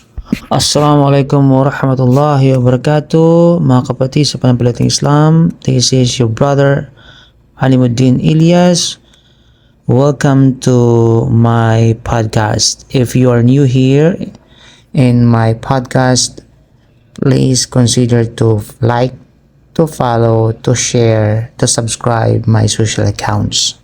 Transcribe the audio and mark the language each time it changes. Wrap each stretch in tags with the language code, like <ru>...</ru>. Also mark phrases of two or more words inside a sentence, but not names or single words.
<ar>السلام عليكم ورحمة الله وبركاته.</ar> <tl>Mga kapatid sa pananampalatayang Islam,</tl> <en>this is your brother Alimuddin Ilyas. Welcome to my podcast. If you are new here in my podcast, please consider to like, to follow, to share, to subscribe my social accounts.</en>